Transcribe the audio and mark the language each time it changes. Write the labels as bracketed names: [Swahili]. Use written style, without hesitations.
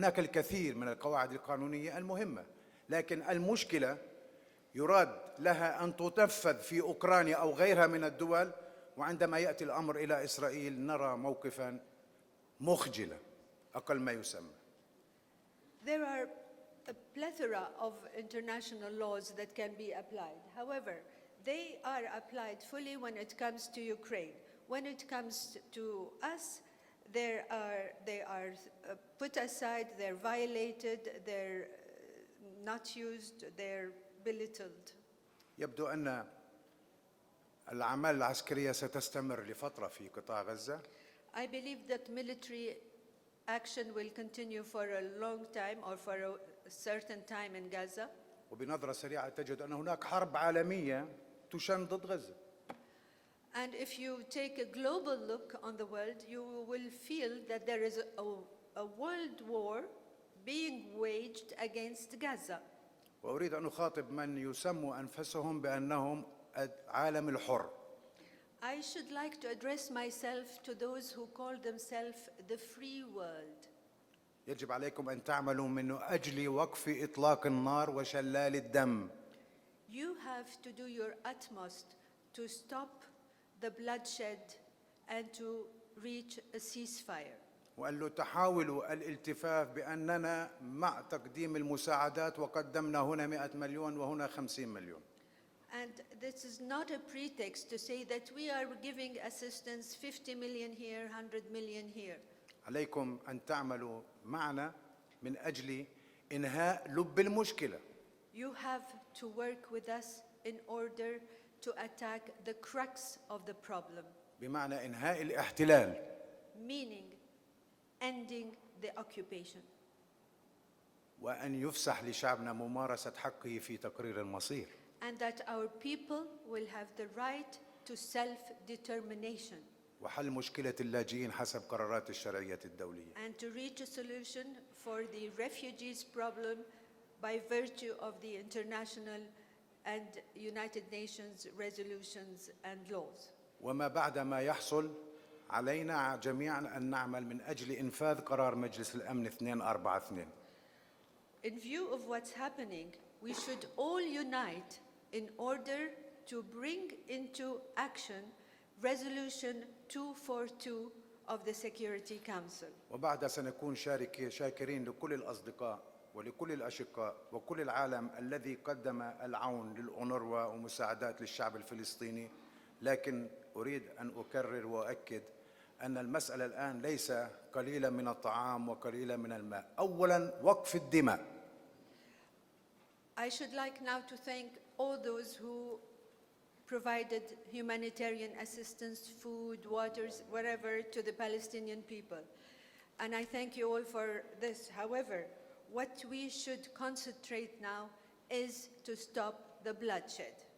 [Arabic] هناك الكثير من القواعد القانونية المهمة، لكن المشكلة يراد لها أن تنفذ في أوكرانيا أو غيرها من الدول، وعندما يأتي الأمر إلى إسرائيل نرى موقفاً مخجلاً أقل ما يسمى. [English] There are a plethora of international laws that can be applied. However, they are applied fully when it comes to Ukraine. When it comes to us, they are put aside, they're violated, they're not used, they're belittled. [Arabic] يبدو أن الأعمال العسكرية ستستمر لفترة في قطاع غزة. [English] I believe that military action will continue for a long time or for a certain time in Gaza. [Arabic] وبنظرة سريعة تجد أن هناك حرب عالمية تشن ضد غزة. [English] And if you take a global look on the world, you will feel that there is a world war being waged against Gaza. [Arabic] وأريد أن أخاطب من يسموا أنفسهم بأنهم العالم الحر. [English] I should like to address myself to those who call themselves the free world. [Arabic] يجب عليكم أن تعملوا من أجل وقف إطلاق النار وشلال الدم. [English] You have to do your utmost to stop the bloodshed and to reach a ceasefire. [Arabic] وأن تحاولوا الالتفاف بأننا مع تقديم المساعدات وقدمنا هنا 100 مليون وهنا 50 مليون. [English] And this is not a pretext to say that we are giving assistance 50 million here, 100 million here. [Arabic] عليكم أن تعملوا معنا من أجل إنهاء لب المشكلة. [English] You have to work with us in order to attack the crux of the problem. [Arabic] بمعنى إنهاء الاحتلال. [English] Meaning ending the occupation. [Arabic] وأن يفسح لشعبنا ممارسة حقه في تقرير المصير. [English] And that our people will have the right to self-determination. [Arabic] وحل مشكلة اللاجئين حسب قرارات الشرعية الدولية. [English] and to reach a solution for the refugees problem by virtue of the international and United Nations resolutions and laws. [Arabic] وما بعد ما يحصل علينا جميعا أن نعمل من أجل إنفاذ قرار مجلس الأمن 242. [English] In view of what's happening, we should all unite in order to bring into action Resolution 242 of the Security Council. [Arabic] وبعدها سنكون شاكرين لكل الأصدقاء ولكل الأشقاء وكل العالم الذي قدم العون للأونروا ومساعدات للشعب الفلسطيني، لكن أريد أن أكرر وأؤكد أن المسألة الآن ليس قليلا من الطعام وقليلا من الماء، أولا وقف الدماء. [English] I should like now to thank all those who provided humanitarian assistance, food, waters, whatever, to the Palestinian people. And I thank you all for this. However, what we should concentrate now is to stop the bloodshed.